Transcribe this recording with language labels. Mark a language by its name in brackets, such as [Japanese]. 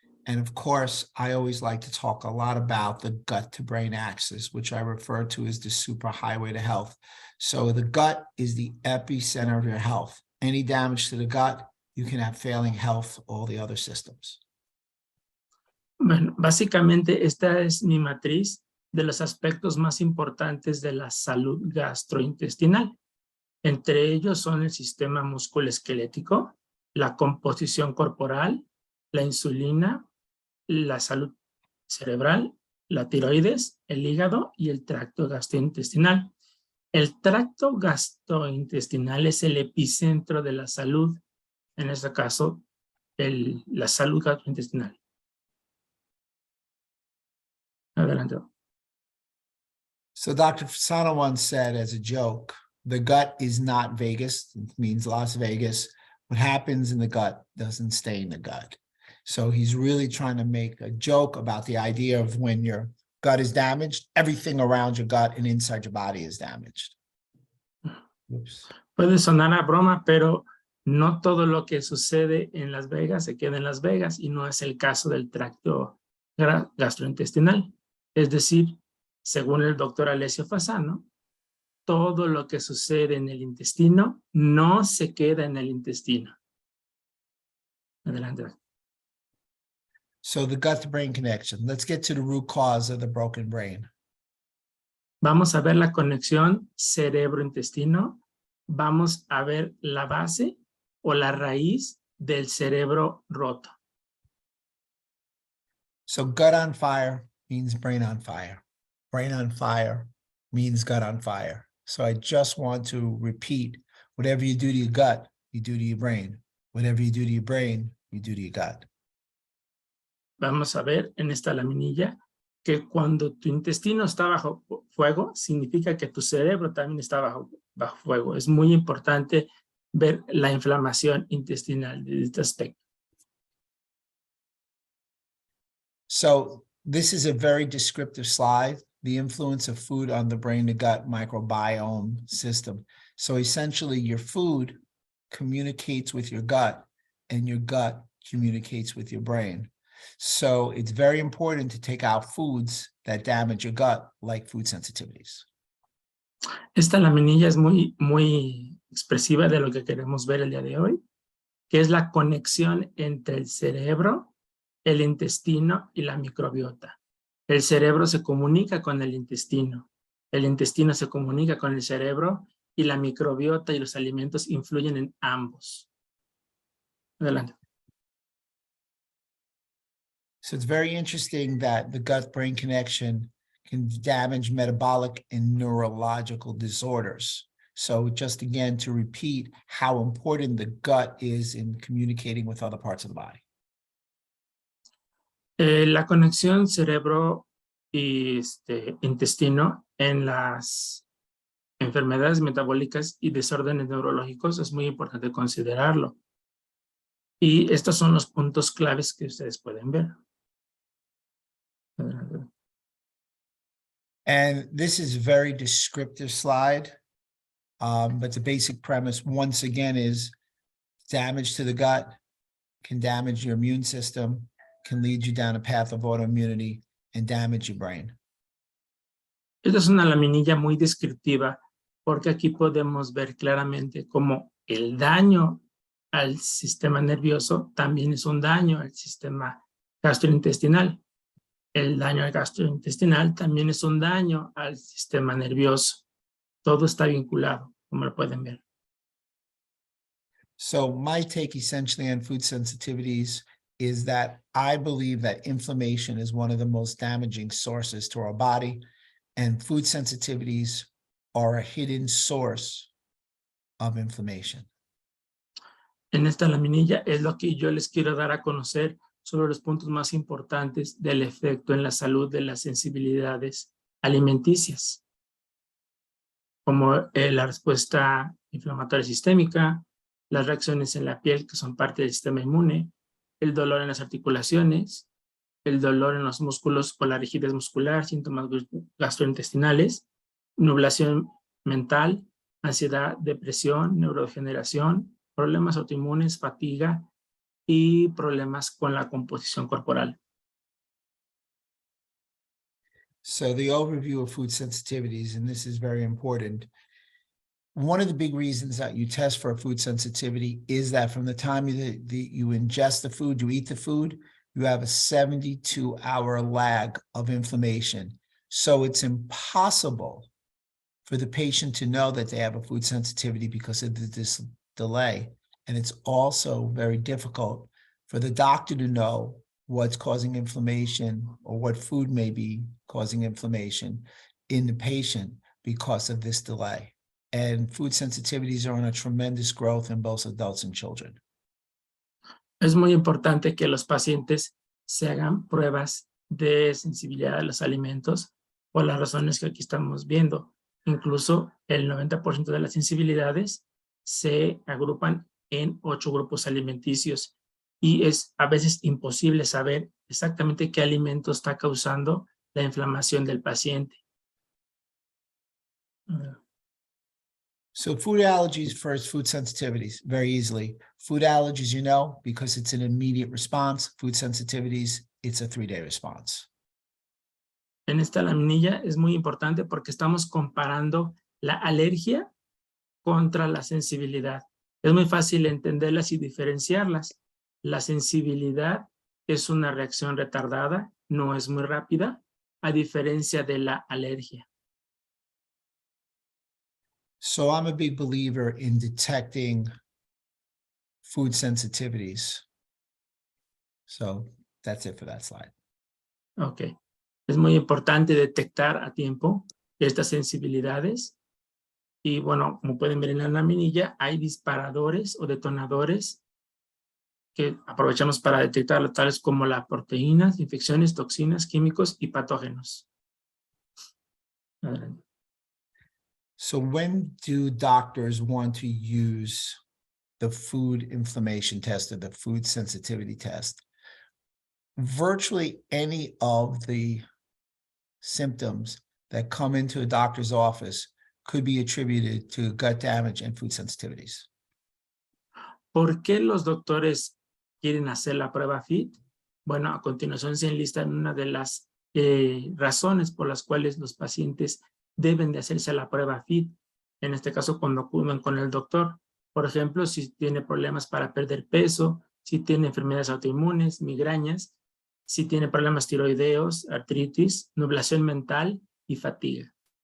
[English] And of course, I always like to talk a lot about the gut-to-brain axis, which I refer to as the superhighway to health. So the gut is the epicenter of your health. Any damage to the gut, you can have failing health, all the other systems. [Spanish] Bueno, básicamente esta es mi matriz de los aspectos más importantes de la salud gastrointestinal. Entre ellos son el sistema musculoesquelético, la composición corporal, la insulina, la salud cerebral, la tiroides, el hígado y el tracto gastrointestinal. El tracto gastrointestinal es el epicentro de la salud, en este caso, la salud gastrointestinal. Adelante. [English] So Dr. Fasano once said as a joke, the gut is not Vegas. It means Las Vegas. What happens in the gut doesn't stay in the gut. So he's really trying to make a joke about the idea of when your gut is damaged, everything around your gut and inside your body is damaged. Oops. [Spanish] Puede sonar a broma, pero no todo lo que sucede en Las Vegas se queda en Las Vegas y no es el caso del tracto gastrointestinal. Es decir, según el doctor Alessio Fasano, todo lo que sucede en el intestino no se queda en el intestino. Adelante. [English] So the gut-to-brain connection. Let's get to the root cause of the broken brain. [Spanish] Vamos a ver la conexión cerebro-intestino. Vamos a ver la base o la raíz del cerebro roto. [English] So gut on fire means brain on fire. Brain on fire means gut on fire. So I just want to repeat, whatever you do to your gut, you do to your brain. Whatever you do to your brain, you do to your gut. [Spanish] Vamos a ver en esta laminilla que cuando tu intestino está bajo fuego, significa que tu cerebro también está bajo fuego. Es muy importante ver la inflamación intestinal de este aspecto. [English] So this is a very descriptive slide, the influence of food on the brain-to-gut microbiome system. So essentially your food communicates with your gut and your gut communicates with your brain. So it's very important to take out foods that damage your gut, like food sensitivities. [Spanish] Esta laminilla es muy expresiva de lo que queremos ver el día de hoy, que es la conexión entre el cerebro, el intestino y la microbiota. El cerebro se comunica con el intestino se comunica con el cerebro y la microbiota y los alimentos influyen en ambos. Adelante. [English] So it's very interesting that the gut-brain connection can damage metabolic and neurological disorders. So just again, to repeat how important the gut is in communicating with other parts of the body. [Spanish] La conexión cerebro y intestino en las enfermedades metabólicas y desórdenes neurológicos es muy importante considerarlo. Y estos son los puntos claves que ustedes pueden ver. [English] And this is a very descriptive slide, but the basic premise, once again, is damage to the gut can damage your immune system, can lead you down a path of autoimmunity, and damage your brain. [Spanish] Esta es una laminilla muy descriptiva porque aquí podemos ver claramente cómo el daño al sistema nervioso también es un daño al sistema gastrointestinal. El daño al gastrointestinal también es un daño al sistema nervioso. Todo está vinculado, como lo pueden ver. [English] So my take essentially on food sensitivities is that I believe that inflammation is one of the most damaging sources to our body, and food sensitivities are a hidden source of inflammation. [Spanish] En esta laminilla es lo que yo les quiero dar a conocer sobre los puntos más importantes del efecto en la salud de las sensibilidades alimenticias, como la respuesta inflamatoria sistémica, las reacciones en la piel que son parte del sistema inmune, el dolor en las articulaciones, el dolor en los músculos o la rigidez muscular, síntomas gastrointestinales, nublación mental, ansiedad, depresión, neurodegeneración, problemas autoinmunes, fatiga y problemas con la composición corporal. [English] So the overview of food sensitivities, and this is very important. One of the big reasons that you test for a food sensitivity is that from the time you ingest the food, you eat the food, you have a 72-hour lag of inflammation. So it's impossible for the patient to know that they have a food sensitivity because of this delay. And it's also very difficult for the doctor to know what's causing inflammation or what food may be causing inflammation in the patient because of this delay. And food sensitivities are on a tremendous growth in both adults and children. [Spanish] Es muy importante que los pacientes se hagan pruebas de sensibilidad a los alimentos por las razones que aquí estamos viendo. Incluso el 90% de las sensibilidades se agrupan en 8 grupos alimenticios y es a veces imposible saber exactamente qué alimento está causando la inflamación del paciente. [English] So food allergies first, food sensitivities, very easily. Food allergies, you know, because it's an immediate response. Food sensitivities, it's a 3-day response. [Spanish] En esta laminilla es muy importante porque estamos comparando la alergia contra la sensibilidad. Es muy fácil entenderlas y diferenciarlas. La sensibilidad es una reacción retardada, no es muy rápida, a diferencia de la alergia. [English] So I'm a big believer in detecting food sensitivities. So that's it for that slide. Ok. [Spanish] Es muy importante detectar a tiempo estas sensibilidades. Y bueno, como pueden ver en la laminilla, hay disparadores o detonadores que aprovechamos para detectarlo, tales como las proteínas, infecciones, toxinas, químicos y patógenos. Adelante. [English] So when do doctors want to use the food inflammation test or the food sensitivity test? Virtually any of the symptoms that come into a doctor's office could be attributed to gut damage and food sensitivities. [Spanish] ¿Por qué los doctores quieren hacer la prueba FIT? Bueno, a continuación se enlistan una de las razones por las cuales los pacientes deben de hacerse la prueba FIT. En este caso, cuando acuden con el doctor. Por ejemplo, si tiene problemas para perder peso, si tiene enfermedades autoinmunes, migrañas, si tiene problemas tiroideos, artritis, nublación mental y fatiga.